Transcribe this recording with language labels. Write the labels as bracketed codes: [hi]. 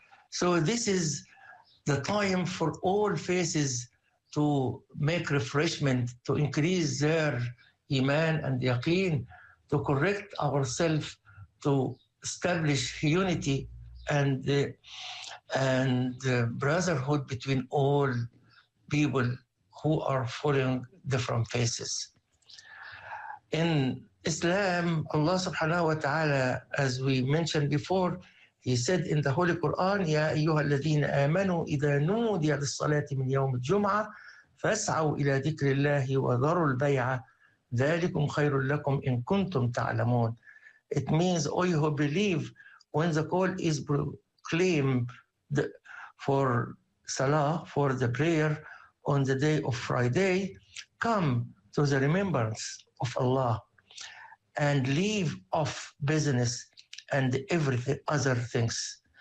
[en] So this is the time for all faces to make refreshment, to increase their iman and yaqeen, to correct ourselves, to establish unity and brotherhood between all people who are following different faces. In Islam, Allah subhanahu wa ta'ala, as we mentioned before, He said in the Holy Quran, [ar] يَا أَيُّهَا الَّذِينَ آمَنُوا إِذَا نُودِيَ لِلصَّلَاةِ مِنْ يَوْمِ الْجُمْعَةِ فَاسْعَوْا إِلَى ذِكْرِ اللَّهِ وَذَرُوا الْبَيْعَ ذَلِكُمْ خَيْرٌ لَكُمْ إِن كُنْتُمْ تَعْلَمُونَ. [en] It means, O you who believe, when the call is proclaimed for Salah, for the prayer on the day of Friday, come to the remembrance of Allah and leave off business and everything other things.